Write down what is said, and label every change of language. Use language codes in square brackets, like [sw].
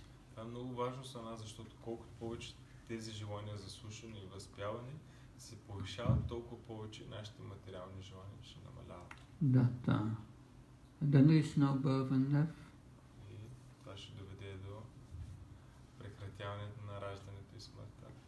[bg] Това е много важно за нас, защото колкото повече тези желания за слушане и възпяване се повишават, толкова повече нашите материални желания ще намаляват. [en] Then there is no birth and death. [bg] И това ще доведе до прекратяването на раждането и смъртта.